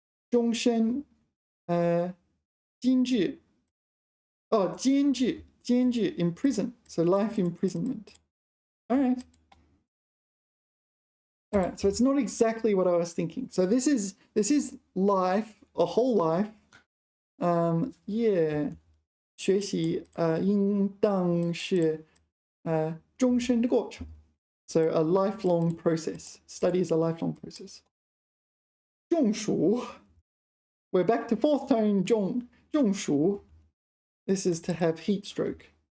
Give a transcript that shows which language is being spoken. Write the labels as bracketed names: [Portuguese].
[Chinese] 终身监制. [English] Oh, 监制, imprison. So life imprisonment. All right. All right, so it's not exactly what I was thinking. So this is life, a whole life. Yeah. [Chinese] 学习应当是终身的过程. [English] So a lifelong process. Study is a lifelong process. [Chinese] 中暑. [English] We're back to fourth tone 中暑. This is to have heat stroke.